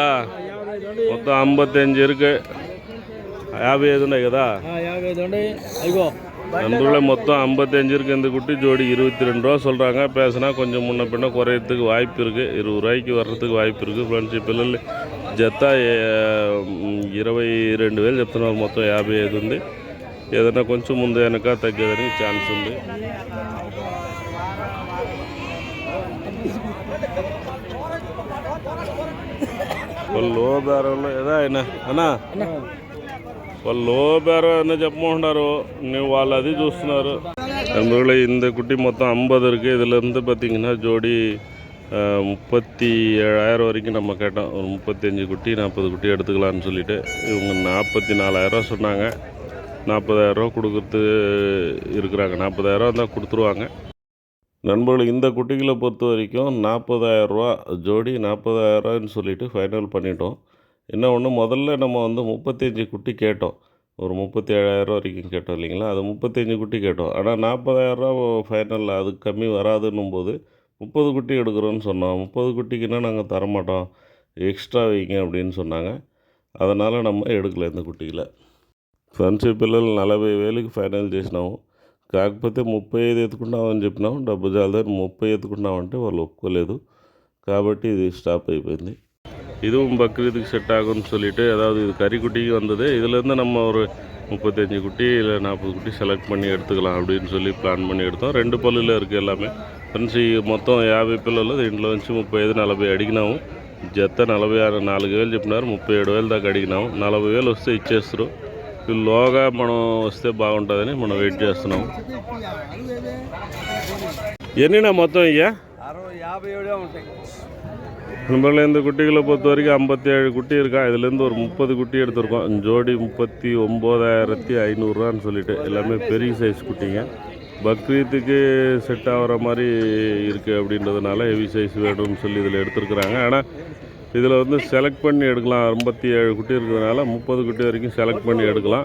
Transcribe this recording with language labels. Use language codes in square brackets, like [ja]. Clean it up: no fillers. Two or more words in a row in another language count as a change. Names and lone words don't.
[te] మొత్తం 55 இருக்கு. 55 ఉన్నాయి కదా? అందులో మొత్తం 55 இருக்கு. [ta] இந்த குட்டி ஜோடி 22 ரூபா சொல்கிறாங்க. பேசினா கொஞ்சம் முன்ன பின்ன குறையறதுக்கு வாய்ப்பு இருக்குது. 20 ரூபாய்க்கு வர்றதுக்கு வாய்ப்பு இருக்குது. [te] ఫ్రెండ్స్, ఈ పిల్లలు జత 22,000 చెప్తున్నారు. మొత్తం 55 ఉంది. ఏదైనా కొంచెం ముందు వెనక తగ్గేదానికి ఛాన్స్ ఉంది. వాళ్ళు బేరంలో ఏదా అయినా అన్నా వాళ్ళు బేరం అయినా చెప్పమంటున్నారు. నువ్వు వాళ్ళు అది చూస్తున్నారు. అందులో [ta] இந்த குட்டி மொத்தம் 50 இருக்குது. இதுலேருந்து பார்த்தீங்கன்னா ஜோடி 37,000 வரைக்கும் நம்ம கேட்டோம். ஒரு 35 குட்டி 40 குட்டி எடுத்துக்கலான்னு சொல்லிட்டு இவங்க 44,000 சொன்னாங்க. 40,000 ரூபா கொடுக்குறது இருக்கிறாங்க. 40,000 தான் கொடுத்துருவாங்க. நண்பர்கள், இந்த குட்டிகளை பொறுத்த வரைக்கும் 40,000 ரூபா ஜோடி, 40,000 சொல்லிட்டு ஃபைனல் பண்ணிட்டோம். என்ன ஒன்று, முதல்ல நம்ம வந்து 35 குட்டி கேட்டோம். ஒரு 37,000 வரைக்கும் கேட்டோம் இல்லைங்களா? அது 35 குட்டி கேட்டோம். ஆனால் 40,000 ரூபா ஃபைனல், அதுக்கு கம்மி வராதுன்னும் போது 30 குட்டி எடுக்கிறோன்னு சொன்னோம். 30 குட்டிக்குன்னா நாங்கள் தரமாட்டோம், எக்ஸ்ட்ரா வைங்க அப்படின்னு சொன்னாங்க. அதனால் நம்ம எடுக்கலை இந்த [te] కుట్టిల. ఫ్రెండ్స్, పిల్లలు 40,000కి ఫైనల్ చేసినాము. కాకపోతే 35 ఎత్తుకుంటామని చెప్పినాము. డబ్బు చాలదని 30 ఎత్తుకుంటామంటే వాళ్ళు ఒప్పుకోలేదు. కాబట్టి ఇది ஸ்டாப் అయిపోయింది. [ta] இதுவும் பக்ரீதுக்கு செட் ஆகும்னு சொல்லிட்டு, அதாவது இது கறிக்குட்டிக்கு வந்தது. இதுலேருந்து நம்ம ஒரு 35 குட்டி இல்லை 40 குட்டி செலக்ட் பண்ணி எடுத்துக்கலாம் அப்படின்னு சொல்லி ప్లాన్ பண்ணி எடுத்தோம். 2 పళ్ళులో இருக்குது எல்லாமே. [te] ఫ్రెండ్స్, ఈ మొత్తం 50 పిల్లలు. దీంట్లో నుంచి 35-40 అడిగినాము. జత 44,000 చెప్పినారు. 37,000 దాకా అడిగినాము. 40,000 వస్తే ఇచ్చేస్తారు. లోగా మనం వస్తే బాగుంటుందని మనం వెయిట్ చేస్తున్నాము. ఎన్నినా మొత్తం ఇయ్యా? 57 ఉంటాయి. [ta] நம்மள இந்த குட்டிகளை பொறுத்த வரைக்கும் 57 குட்டி இருக்கா. இதுலேருந்து ஒரு 30 குட்டி எடுத்திருக்கோம். ஜோடி 39,500 சொல்லிட்டு எல்லாமே பெரிய சைஸ் குட்டிங்க. பக்ரீத்துக்கு செட் ஆகிற மாதிரி இருக்குது அப்படின்றதுனால ஹெவி சைஸ் வேணும்னு சொல்லி இதில் எடுத்துருக்குறாங்க. ஆனால் இதில் வந்து செலக்ட் பண்ணி எடுக்கலாம். 57 குட்டி இருக்கிறதுனால 30 குட்டி வரைக்கும் செலக்ட் பண்ணி எடுக்கலாம்.